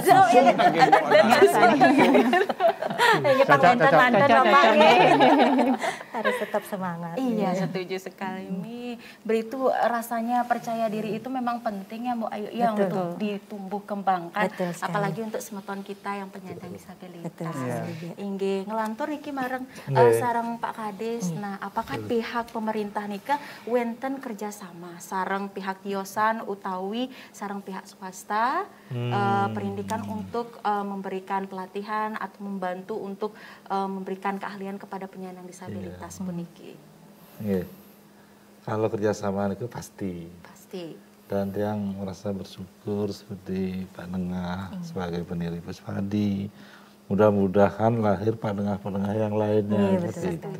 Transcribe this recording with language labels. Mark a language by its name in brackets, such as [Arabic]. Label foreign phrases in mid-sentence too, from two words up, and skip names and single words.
[Indonesian] Ini mantan Bapak harus tetap semangat. Iya, setuju sekali Mi. Itu rasanya percaya diri itu memang penting ya Bu Ayu ya untuk ditumbuh kembangkan. Apalagi untuk semeton kita yang penyandang disabilitas. [Balinese] Inggih ngelantur niki mareng sareng Pak Kades. [Indonesian] Nah, apakah pihak pemerintah [Balinese] nika wenten [Indonesian] kerjasama sareng pihak Diosan [Balinese] utawi sareng [Indonesian] pihak swasta perindikan untuk memberikan pelatihan atau membantu untuk memberikan keahlian kepada penyandang disabilitas puniki. Kalau kerjasama itu pasti. Pasti. Dan yang merasa bersyukur seperti Pak Nengah sebagai pendiri Puspadi, mudah-mudahan lahir Pak Nengah-Nengah yang lainnya seperti itu.